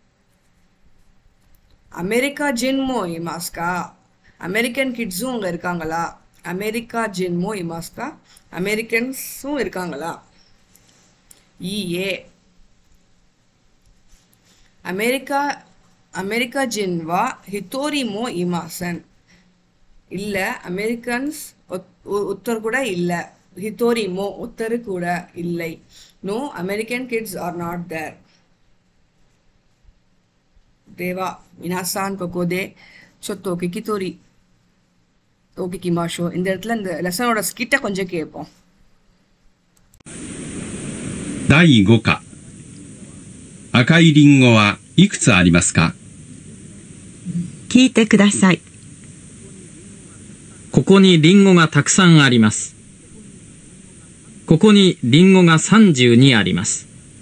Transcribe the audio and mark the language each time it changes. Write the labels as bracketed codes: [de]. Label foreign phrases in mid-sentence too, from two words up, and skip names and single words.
[ja] アメリカ人もいますか. [en] American kids [ta] அங்கே இருக்காங்களா? [ja] アメリカ人もいますか. [ta] அமெரிக்கன்ஸும் இருக்காங்களா? ஏ. அமெரிக்கா [ja] アメリカ人は一人もいません。 [ta] இல்ல அமெரிக்கன்ஸ் ஒருத்தர் கூட இல்ல. [ja] 一人も [ta] ஒருத்தர் கூட இல்லை. [en] No American kids are not there. [ja] では皆さんここでちょっと聞き取りをしましょう. [ta] இந்த இடத்துல இந்த லெசனோட ஸ்கிட்ட கொஞ்சம் கேட்போம். [ja] 第5課。赤いリンゴはいくつありますか？聞いてください。ここにリンゴがたくさんあります。ここにリンゴが32あります。